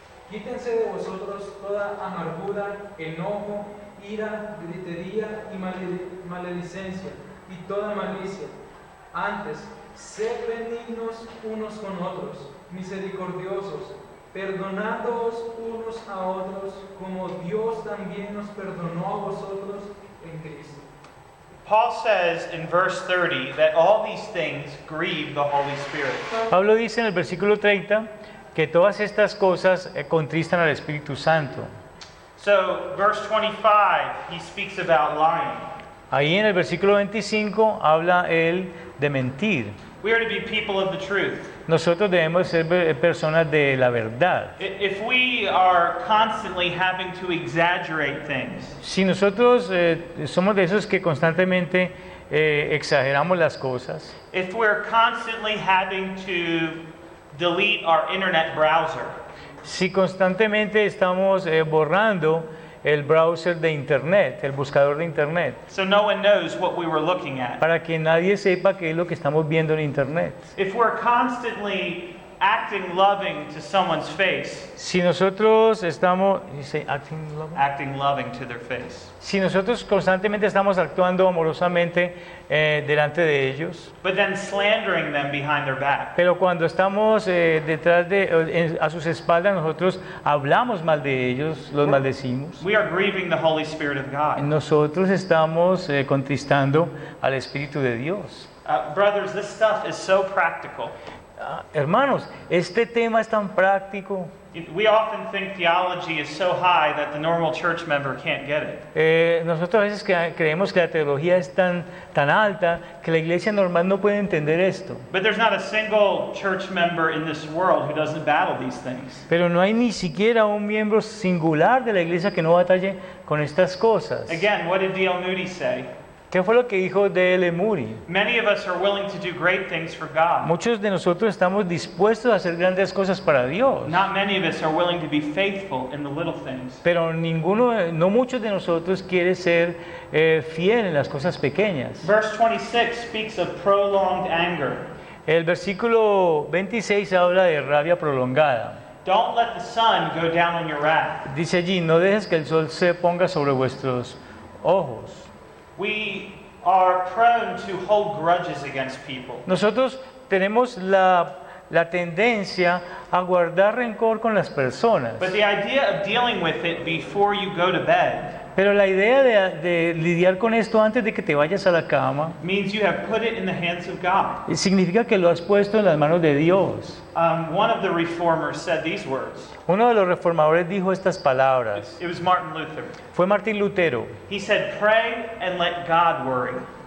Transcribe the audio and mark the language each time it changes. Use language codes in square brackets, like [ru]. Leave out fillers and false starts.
[es] Quítense de vosotros toda amargura, enojo, ira, gritería y maledicencia, y toda malicia. Antes, sed benignos unos con otros, misericordiosos, perdonándoos unos a otros, como Dios también nos perdonó a vosotros en Cristo. [en] Paul says in verse 30 that all these things grieve the Holy Spirit. [es] Pablo dice en el versículo 30 que todas estas cosas contristan al Espíritu Santo. [en] So, verse 25, he speaks about lying. [es] Ahí en el versículo 25 habla él de mentir. [en] We are to be people of the truth. [es] Nosotros debemos ser personas de la verdad. [en] If we are constantly having to exaggerate things, [es] Si nosotros somos de esos que constantemente exageramos las cosas, [en] if we're constantly having to delete our internet browser, [es] si constantemente estamos borrando el browser de internet, el buscador de internet, [en] so no one knows what we were looking at. [es] para que nadie sepa qué es lo que estamos viendo en internet. [en] If we're constantly acting loving to someone's face, [es] Si nosotros estamos, [en] you say acting love? acting loving to their face. [es] Si nosotros constantemente estamos actuando amorosamente delante de ellos, [en] But then slandering them behind their back. [es] pero cuando estamos detrás a sus espaldas, nosotros hablamos mal de ellos, los maldecimos. [en] We are grieving the Holy Spirit of God. [es] Nosotros estamos contristando al Espíritu de Dios. [en] Brothers, this stuff is so practical. [es] Hermanos, este tema es tan práctico. [en] We often think theology is so high that the normal church member can't get it. [es] Nosotros a veces creemos que la teología es tan alta que la iglesia normal no puede entender esto. [en] But there's not a single church member in this world who doesn't battle these things. [es] Pero no hay ni siquiera un miembro singular de la iglesia que no batalle con estas cosas. [en] Again, what did D.L. Moody say? [es] ¿Qué fue lo que dijo D.L. Moody? [en] Many of us are willing to do great things for God. [es] Muchos de nosotros estamos dispuestos a hacer grandes cosas para Dios. [en] Not many of us are willing to be faithful in the little things. [es] Pero no muchos de nosotros quieren ser fiel en las cosas pequeñas. [en] Verse 26 speaks of prolonged anger. [es] El versículo 26 habla de rabia prolongada. [en] Don't let the sun go down on your wrath. [es] Dice allí, no dejes que el sol se ponga sobre vuestros ojos. [en] We are prone to hold grudges against people. [es] Nosotros tenemos la tendencia a guardar rencor con las personas. [en] But the idea of dealing with it before you go to bed [es] Pero la idea de lidiar con esto antes de que te vayas a la cama [en] means you have put it in the hands of God. [es] significa que lo has puesto en las manos de Dios. [en] One of the reformers said these words. [es] Uno de los reformadores dijo estas palabras. [en] It was Martin Luther. [es] Fue Martín Lutero. [en] He said, "Pray and let God worry."